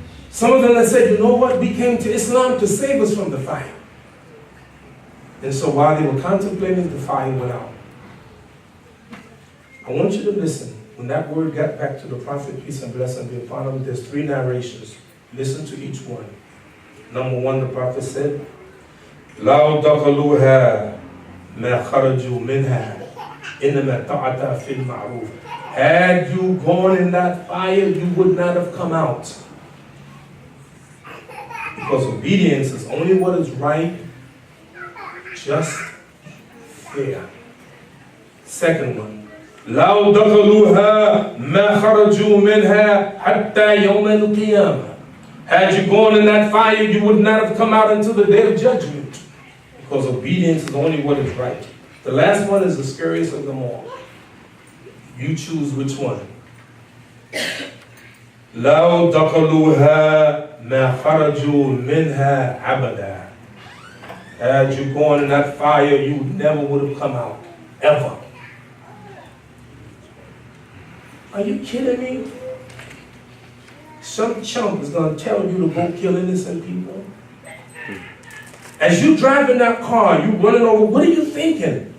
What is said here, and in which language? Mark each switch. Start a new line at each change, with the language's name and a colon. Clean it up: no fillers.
English: Some of them that said, you know what, we came to Islam to save us from the fire. And so while they were contemplating, the fire went out. I want you to listen. When that word got back to the Prophet, peace and blessing be upon him, there's 3 narrations. Listen to each one.
Arabic: Number 1, the Prophet said, لَوْ دَخَلُوهَا مَا خَرَجُوا مِنْهَا إِنَّمَا تَعَتَى فِي الْمَعْرُوفِ.
English: Had you gone in that fire, you would not have come out. Because obedience is only what is right, just, fair. Second one,
Arabic: لو دخلوها ما خرجوا منها حتى يوم القيامة.
English: Had you gone in that fire, you would not have come out until the day of judgment. Because obedience is only what is right. The last one is the scariest of them all. You choose which one.
Arabic: لو دخلوها ما خرجوا منها أبدا.
English: Had you gone in that fire, you never would have come out. Ever. Are you kidding me? Some chump is going to tell you to go kill innocent people. As you drive in that car, you running over, what are you thinking?